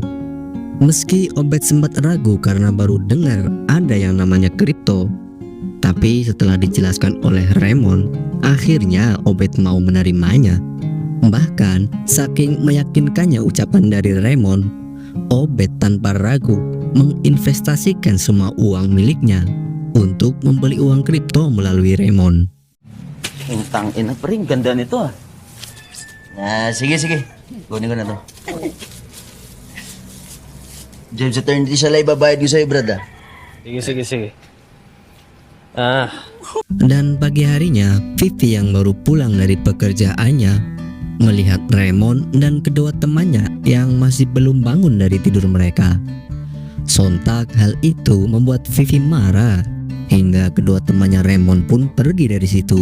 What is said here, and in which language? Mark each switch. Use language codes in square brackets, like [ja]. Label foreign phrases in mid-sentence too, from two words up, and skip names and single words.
[id] Meski Obed sempat ragu karena baru dengar ada yang namanya kripto, tapi setelah dijelaskan oleh Raymond, akhirnya Obed mau menerimanya. Bahkan saking meyakinkannya ucapan dari Raymond, Obed tanpa ragu menginvestasikan semua uang miliknya untuk membeli uang kripto melalui Raymond. [tl] Utang ina pa rin, ganda nito ah. Sige. Kunin ko na to. James Eternity siya lang ibabayad ko sa'yo, brad ah. Sige. [id] Dan pagi harinya, Vivi yang baru pulang dari pekerjaannya melihat Raymond dan kedua temannya yang masih belum bangun dari tidur mereka. Sontak hal itu membuat Vivi marah, hingga kedua temannya Raymond pun pergi dari situ.